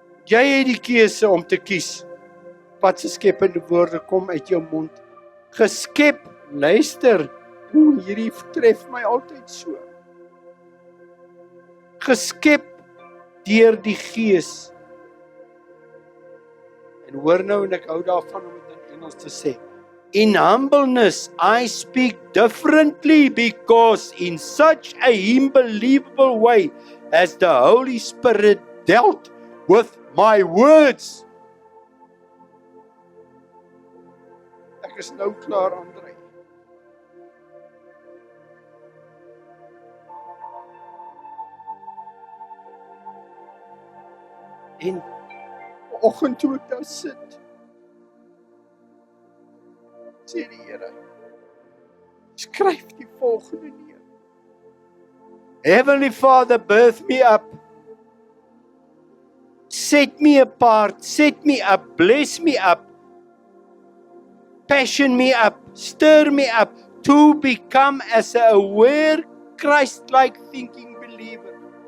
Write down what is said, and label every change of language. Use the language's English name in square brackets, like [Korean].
[Afrikaans] Jy het die keuse om te kies. Wat se skepende woorde kom uit jou mond? Geskep, luister. Hierdie tref my altyd so. Geskep deur die Gees. En hoor nou, en ek hou daarvan om dit in Engels te sê. [English] In humbleness, I speak differently because in such a unbelievable way has the Holy Spirit dealt with my words. [Afrikaans] Ek is nou klaar, André. En vanoggend toe ek daar sit, sê die Here, skryf die volgende neer. [English] Heavenly Father, birth me up. Set me apart, set me up, bless me up, passion me up, stir me up to become as a aware, Christ-like thinking believer.